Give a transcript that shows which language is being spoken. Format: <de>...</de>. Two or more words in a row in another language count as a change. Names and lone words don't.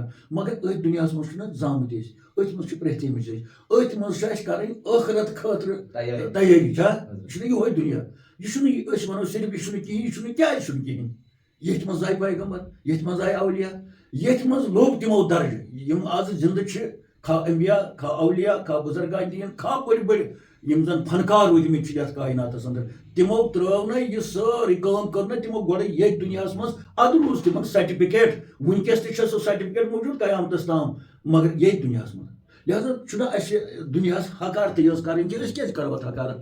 <ks>مگر أتھۍ دُنیاہس منٛز چھُنہ زامٕتۍ أسۍ, أتھۍ منٛز چھِ پرٛٮ۪تھمٕتۍ أسۍ, أتھۍ منٛز چھِ اَسہِ کرٕنۍ ٲخرت خٲطرٕ تیٲری. چھا یہِ چھُنہ یِہوٚے دُنیا, یہِ چھُنہٕ أسۍ ونو صرف یہِ چھُنہٕ کِہیٖنۍ, یہِ چھُنہٕ کیازِ چھُنہٕ کِہیٖنۍ. ییٚتھۍ منٛز آیہِ پیغمبر, ییٚتھۍ منٛز آیہِ اولیاء, ییٚتھۍ منٛز لوٚب تِمو درجہٕ یِم آز زِندٕ چھِ, کھا انبیا, کھا اولیاء, کھا بزرگان دین, کھا بٔڑۍ بٔڑۍ یم زن فنکار روٗدمٕتۍ چھِ یتھ کایناتس انٛدر, تِمو ترٲو نہٕ یہِ سٲرٕے کٲم کٔر نہٕ تِمو گۄڈٕ ییٚتھۍ دُنیاہس منٛز, ادٕ روٗز تِمن سرٹِفکیٹ, وٕنکیٚس تہِ چھِ سُہ سرٹِفکیٹ موٗجوٗد قیامتس تام, مگر ییٚتھۍ دُنیاہس منٛز. لہذا چھُنہ اَسہِ دُنیاہس حقارتٕے یٲژ کَرٕنۍ کہِ أسۍ کیازِ کرو اتھ حقارت.</ks>